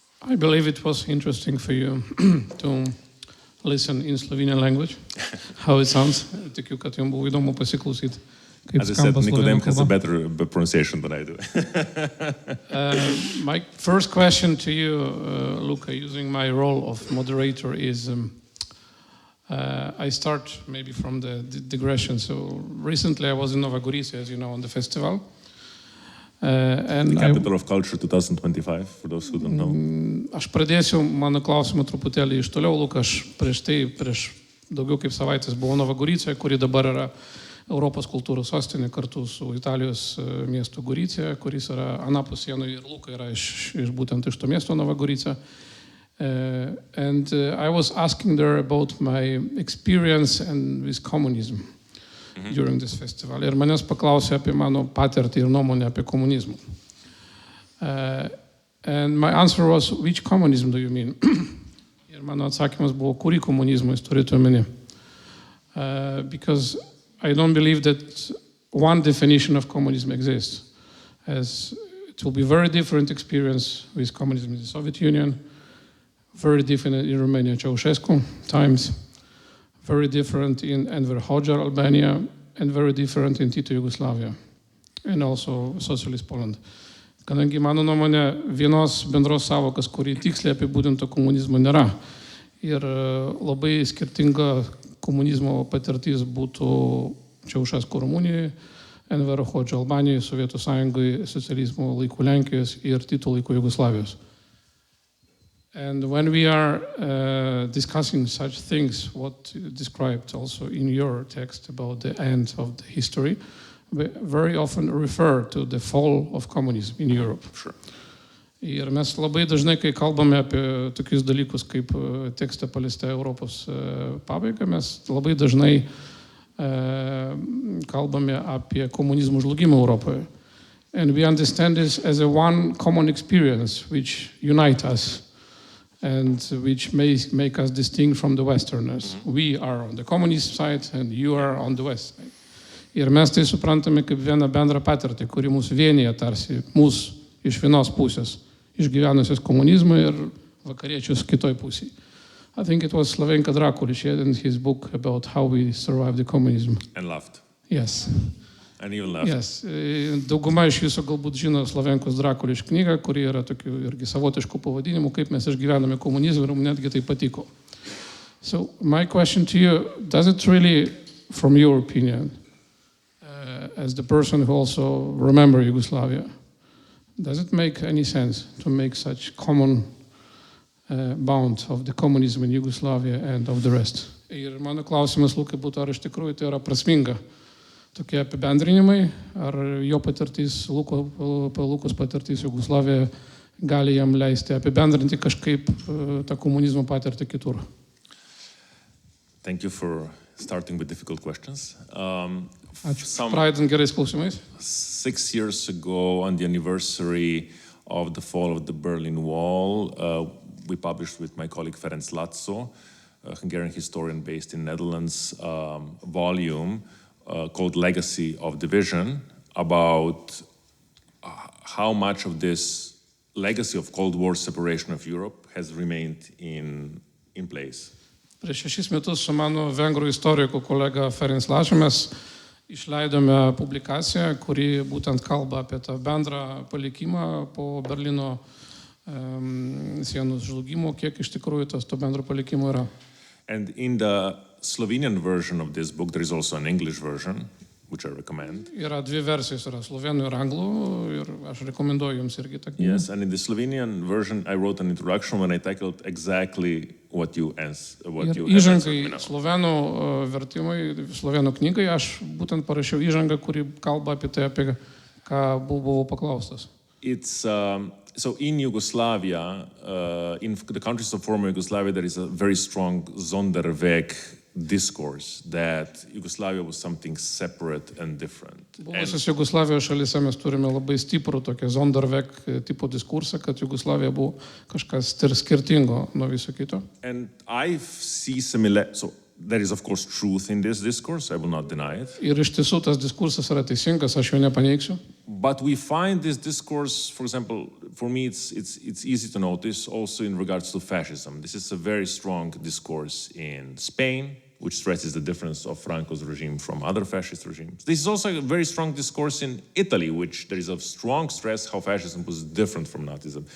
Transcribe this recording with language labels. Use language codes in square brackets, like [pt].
[en] I believe it was interesting for you to listen in Slovenian language, how it sounds. [lt] Tikiu, kad jums buvo įdomu pasiklausyti, kaip [en] As I said, [lt] skamba [en] Nikodem [lt] slovėnų [en] has a [lt] kalba. [en] better pronunciation than I do. My first question to you, Luca, using my role of moderator is, I start maybe from the digression. So recently I was in Nova Gorica, as you know, on the festival. The Capital of Culture 2025, for those who don't know. [lt] Aš pradėsiu mano klausimą truputėlį iš toliau, Luka, aš prieš daugiau kaip savaitės buvau Nova Gorica, kuri dabar yra Europos kultūros sostinė kartu su Italijos miestu Gorica, kuris yra anapus sienų ir Luka yra būtent iš to miesto Nova Gorica. [en] And I was asking there about my experience and with communism during this festival. [lt] Ir manęs paklausė apie mano patirtį ir nuomonę apie komunizmą. [en] And my answer was, which communism do you mean? [lt] Ir mano atsakymas buvo, kurį komunizmą jūs turite omeny? [en] Because I don't believe that one definition of communism exists. As it will be very different experience with communism in the Soviet Union, very different in Romania, Ceausescu times, very different in Enver Hoxha, Albania, and very different in Tito, Yugoslavia, and also Socialist Poland. [lt] Kadangi mano nuomonė vienos bendros savokos, kuri tiksliai apibūdinto komunizmo nėra, ir labai skirtinga komunizmo patirtis būtų Ceausescu Rumunijoje, Enver Hoxha Albanijoje, Sovietų Sąjungoje, socializmo laikų Lenkijos ir Tito laikų Jugoslavijos. [en] And when we are discussing such things, what you described also in your text about the end of the history, we very often refer to the fall of communism in Europe. Sure. [lt] Ir mes labai dažnai, kai kalbame apie tokius dalykus kaip tekste paliesta Europos pabaiga, mes labai dažnai kalbame apie komunizmo žlugimą Europoje. [en] And we understand this as a one common experience which unites us and which may make us distinct from the Westerners. We are on the communist side and you are on the West side. [lt] Ir mes tai suprantame kaip vieną bendrą patirtį, kuri mūsų vienyje tarsi mūsų iš vienos pusės, išgyvenusios komunizmą ir vakariečius kitoj pusėje. [en] I think it was Slavenka Drakulić in his book about how we survived the communism. And laughed. Yes. And even laughed. Yes. [lt] Dauguma iš jūsų galbūt žino Slavenkos Drakulić knygą, kuri yra tokių irgi savotiškų pavadinimų, kaip mes išgyvename komunizmą ir mums netgi tai patiko. [en] So my question to you, does it really, from your opinion, as the person who also remember Yugoslavia, Does it make any sense to make such common bound of the communism in Yugoslavia and of the rest? [lt] Ir mano klausimas Lukai būtų, ar iš tikrųjų tai yra prasminga tokie apibendrinimai, ar jo patirtis, Lukos patirtis Jugoslavijoje gali jam leisti apibendrinti kažkaip tą komunizmo patirtį kitur. [en] Thank you for starting with difficult questions. [lt] Ačiū. Pradedant gerais klausimais. [en] 6 years ago, on the anniversary of the fall of the Berlin Wall, we published with my colleague Ferenc Latso, a Hungarian historian based in Netherlands, volume called Legacy of Division, about how much of this legacy of Cold War separation of Europe has remained in place. [lt] Prieš 6 metus su mano vengrų istoriku kolega Ferenc Latso mes išleidome publikaciją, kuri būtent kalba apie tą bendrą palikimą po Berlyno sienos žlugimo, kiek iš tikrųjų to bendro palikimo yra. [en] And in the Slovenian version of this book, there is also an English version, which I recommend. [lt] Yra dvi versijos, yra slovėnų ir anglų, ir aš rekomenduoju jums irgi tą knygą. [en] Yes, and in the Slovenian version, I wrote an introduction when I tackled exactly what you answered. [lt] Įžangai slovėnų vertimai, slovėnų knygai, aš būtent parašiau įžangą, kuri kalba apie tai, apie ką buvau paklaustas. [en] It's so in Yugoslavia, in the countries of former Yugoslavia, there is a very strong Sonderweg discourse that Yugoslavia was something separate and different. [lt] Buvusios Jugoslavijos šalyse mes turime labai stiprų tokią Sonderweg tipo diskursą, kad Jugoslavija buvo kažkas skirtingo nuo viso kito. [en] And I see so there is of course truth in this discourse, I will not deny it. [lt] Ir iš tiesų tas diskursas yra teisingas, aš jo nepaneigsiu. [en] But we find this discourse, for example, for me it's easy to notice also in regards to fascism. This is a very strong discourse in Spain, which stresses the difference of Franco's regime from other fascist regimes. This is also a very strong discourse in Italy, which there is a strong stress how fascism was different from Nazism.